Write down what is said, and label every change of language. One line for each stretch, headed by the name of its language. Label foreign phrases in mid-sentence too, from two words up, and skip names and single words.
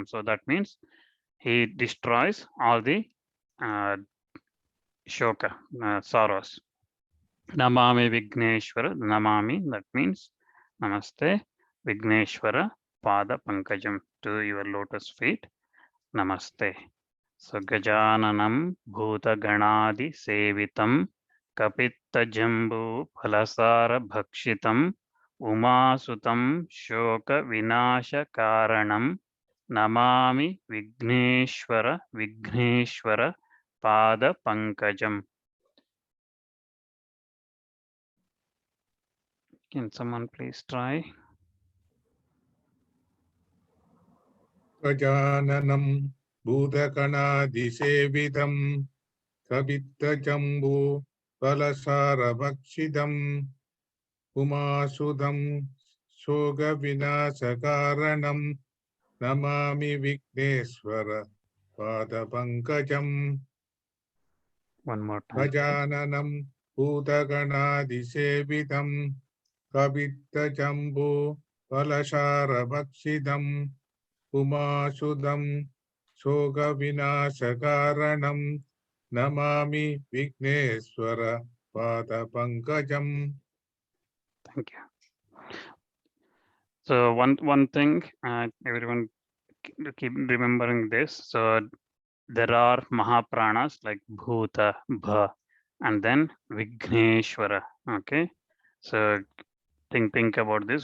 English: So that means he destroys all the shoka, sorrows.
Sanskrit: Namami Vigneshwara, Namami,
English: that means Namaste, Vigneshwara,
Sanskrit: Pada Pankajam,
English: to your lotus feet, Namaste.
Sanskrit: So Gajananam Bhuta Ganadi Sevitam Kapitta Jambu Phalasara Bhakshitam Umasutam Shoka Vinasha Karanam Namami Vigneshwara Pada Pankajam.
English: Can someone please try?
Sanskrit: Gajananam Bhutaganadisevitam Kapitta-jambu Palasara-bhakshidam Umasudam Shoga-vinasakaranam Namami Vigneshwara Padapankajam.
English: One more time.
Sanskrit: Gajananam Bhutaganadisevitam Kapitta-jambu Palasara-bhakshidam Umasudam Shoga-vinasakaranam Namami Vigneshwara Padapankajam.
English: Thank you. So one thing, everyone keep remembering this. So there are Mahapranas like Bhuta, Bha, and then Vigneshwara. Okay, so think about this.